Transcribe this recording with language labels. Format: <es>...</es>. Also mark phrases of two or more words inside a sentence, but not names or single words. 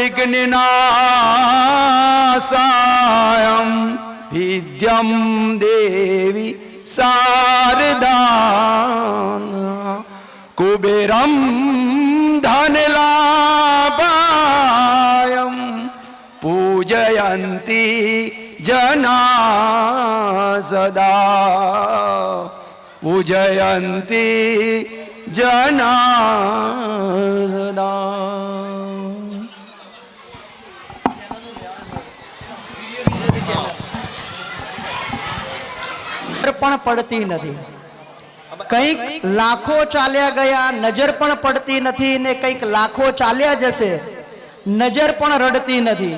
<sa>विघ्ननाशायं विद्यं देवी शारदा कुबेरं धनलाभायं पूजयन्ति जना सदा पूजयन्ति</sa> <gu>જનાર્દન પણ પડતી નથી, કંઈક લાખો ચાલ્યા ગયા નજર પણ પડતી નથી ને કંઈક લાખો ચાલ્યા જશે નજર પણ રડતી નથી.</gu>